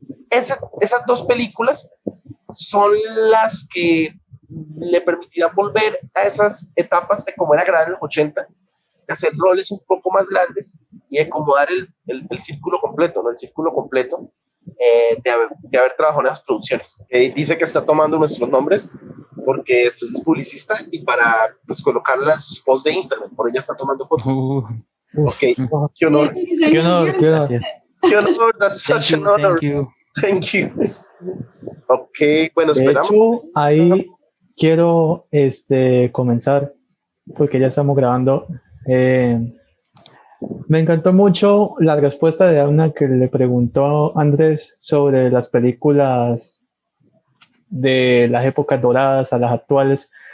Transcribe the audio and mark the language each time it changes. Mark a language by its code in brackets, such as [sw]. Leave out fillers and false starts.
[es] Esas dos películas son las que le permitirán volver a esas etapas de cómo era grabar en los 80, de hacer roles un poco más grandes y acomodar el círculo completo, ¿no? El círculo completo de haber trabajado en esas producciones. Dice que está tomando nuestros nombres porque pues, es publicista y para pues, colocarla en sus posts de Instagram, por ella está tomando fotos. Ok, qué honor. Qué honor, qué honor. Qué honor, [en] that's such an honor. Thank you. Ok, [es] bueno, esperamos. De hecho, ahí quiero comenzar, porque ya estamos grabando. Me encantó mucho la respuesta de Dawna que le preguntó a Andrés sobre las películas de las épocas doradas a las actuales.